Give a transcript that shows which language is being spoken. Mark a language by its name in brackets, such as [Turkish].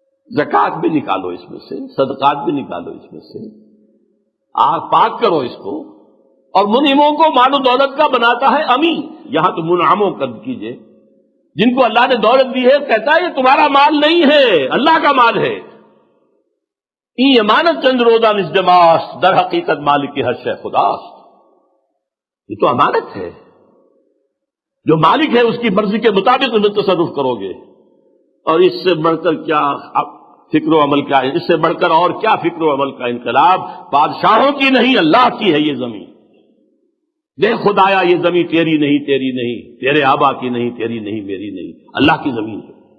[Urdu] زکوٰۃ بھی نکالو اس میں سے، صدقات بھی نکالو اس میں سے، پاک کرو اس کو. اور منعموں کو مال و دولت کا بناتا ہے امین. یہاں تو منعموں کا کیجئے، جن کو اللہ نے دولت دی ہے، کہتا ہے یہ تمہارا مال نہیں ہے، اللہ کا مال ہے. [Persian] این امانت چند روزہ نزدماست، در حقیقت مالک کی ہر شے خداست. [Urdu] یہ تو امانت ہے. جو مالک ہے اس کی مرضی کے مطابق انہیں تصرف کرو گے. اور اس سے بڑھ کر کیا فکر و عمل کا ہے، اس سے بڑھ کر اور کیا فکر و عمل کا انقلاب. بادشاہوں کی نہیں، اللہ کی ہے یہ زمین. دیکھ خدایا یہ زمین تیری نہیں، تیری نہیں، تیرے آبا کی نہیں، تیری نہیں، میری نہیں، اللہ کی زمین ہے.